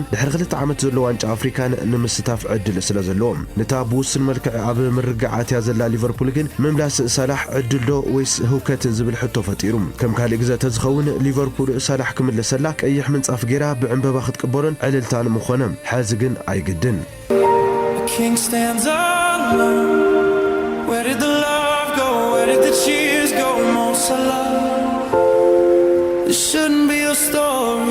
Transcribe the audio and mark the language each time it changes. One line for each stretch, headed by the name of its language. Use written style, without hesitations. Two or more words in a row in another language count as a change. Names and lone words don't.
Tigrinya: ድሕሪ 2 ዓመት ዘሎ ዋንጫ ኣፍሪካን ንምስታፍ ዕድል ስለ ዘለዎ ነታ ብውስን መልክዕ ኣብ ምርግዓት ያዘላ ሊቨርፑል ግን ምምላስ ሳላሕ ዕድል ዶ ወይስ ህውከት ዝብል ሕቶ ፈጢሩ ከም ካልእ ግዜ ተዝኸውን ሊቨርፑል ሳላሕ ክምለሰላ ቀይሕ ምንጻፍ ጌራ ብዕንበባ ክትቅበሎን ዕልልታን ምኾነ ሕዚ ግን ኣይግድን
English: Where did the love go? Where did the cheers go? Most alive. This shouldn't be a story.